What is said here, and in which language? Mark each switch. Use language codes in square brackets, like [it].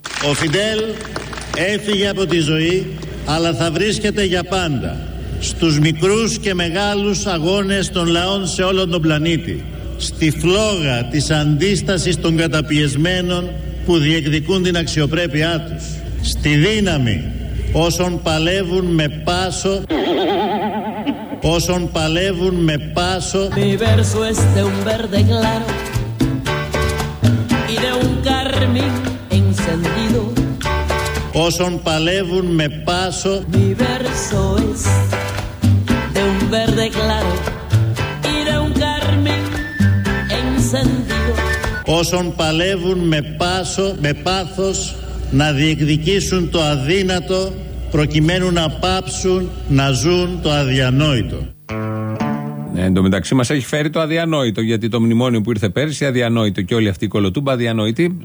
[el] Ο Φιντέλ έφυγε από τη ζωή, αλλά θα βρίσκεται για πάντα στους μικρούς και μεγάλους αγώνες των λαών σε όλο τον πλανήτη. Στη φλόγα της αντίστασης των καταπιεσμένων που διεκδικούν την αξιοπρέπειά τους. Στη δύναμη όσων παλεύουν με πάσο... Όσων παλεύουν με πάσο. [es] Mi verso es de un verde claro y de un carmín encendido. [el] Όσων παλεύουν με πάσο. [es] Mi verso es de un verde claro y de un carmín encendido. [el] Όσων παλεύουν με πάσο, με πάθος να διεκδικήσουν το αδύνατο, προκειμένου να πάψουν να ζουν το αδιανόητο. Ναι, εν τω μεταξύ μας έχει φέρει το αδιανόητο, γιατί το μνημόνιο που ήρθε πέρυσι αδιανόητο και όλη αυτή η κολοτούμπα αδιανόητη.